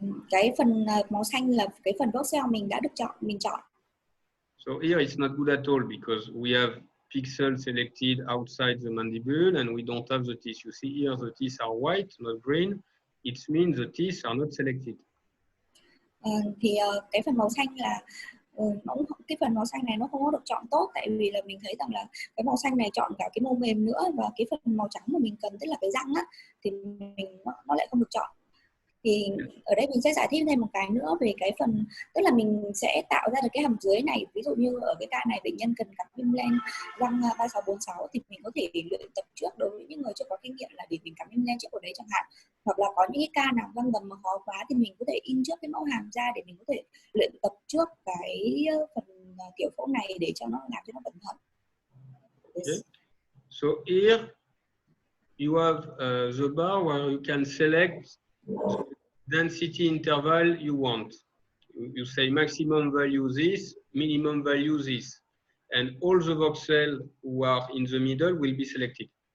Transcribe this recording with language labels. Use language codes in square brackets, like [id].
[vi] Cái phần màu xanh là cái phần voxel mình đã được mình chọn. [en] So here it's not good at all because we have pixels selected outside the mandible and we don't have the teeth. You see here the teeth are white, not green. It means the teeth are not selected. [vi] Thì cái phần màu xanh là cái phần màu xanh này nó không có được chọn tốt, tại vì là mình thấy rằng là cái màu xanh này chọn cả cái mô mềm nữa, và cái phần màu trắng mà mình cần tức là cái răng á thì nó lại không được chọn. Thì ở đây mình sẽ giải thích thêm một cái nữa về cái phần, tức là mình sẽ tạo ra được cái hàm dưới này. Ví dụ như ở cái ca này bệnh nhân cần cắm implant răng 3646 thì mình có thể luyện tập trước đối với những người chưa có kinh nghiệm là để mình cắm implant trước ở đấy chẳng hạn. Hoặc là có những cái ca nào răng gầm mà khó quá thì mình có thể in trước cái mẫu hàm ra để mình có thể luyện tập trước cái phần tiểu phẫu này để cho nó làm cho nó cẩn thận. [en] Yes. Okay. So here you have the bar where you can select the density interval you want. You say maximum value this, minimum value this, and all the voxels who are in the middle will be selected.